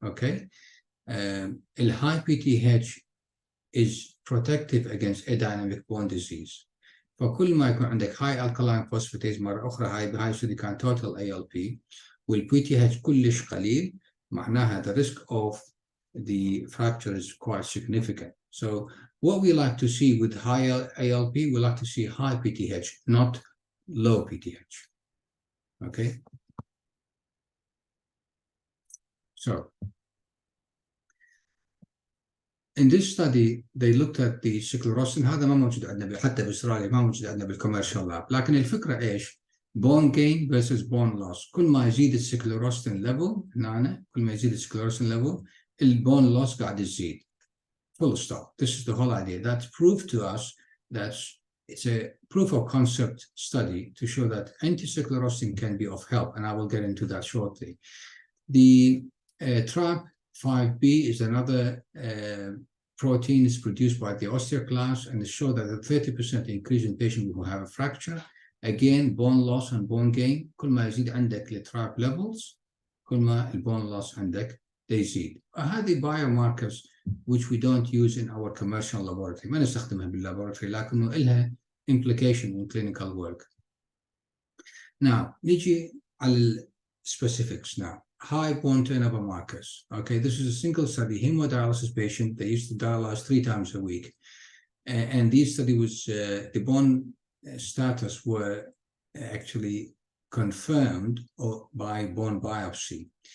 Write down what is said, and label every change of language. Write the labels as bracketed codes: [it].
[en] Okay, الهاي P T H is protective against adynamic bone disease. [ar] فكل ما يكون عندك هاي alkaline phosphatase، مرة أخرى هاي شو كان total ALP، والبي تي اتش كلش قليل، معناها [en] the risk of the fracture is quite significant. So what we like to see with high ALP, we like to see high PTH, not low PTH. Okay. So in this study they looked at the sclerostin. [ar] هذا ما موجود عندنا حتى باستراليا، ما موجود عندنا بالكوميرشال لاب، لكن الفكرة ايش؟ [en] bone gain versus bone loss. [ar] كل ما يزيد السكلروستين level هنا، كل ما يزيد السكلروستين level البون loss قاعد يزيد. [en] Full stop. This is the whole idea. That's proof to us that it's a proof of concept study to show that anti-sclerostin can be of help, and I will get into that shortly. The TRAP5B is another protein is produced by the osteoclast, and it showed that a 30% increase in patients who have a fracture. Again, bone loss and bone gain. [ar] كل ما يزيد عندك التراب levels، كل ما البون loss عندك يزيد. [en] هذه biomarkers which we don't use in our commercial laboratory. [ar] ما نستخدمها باللابوراتوري، لكنه لها implication in clinical work. [en] Now, [ar] نيجي على [en] specifics now. High bone turnover markers. Okay, this is a single study, hemodialysis patient. They used to dialyze 3 times a week. And this study was, the bone status were actually confirmed by bone biopsy.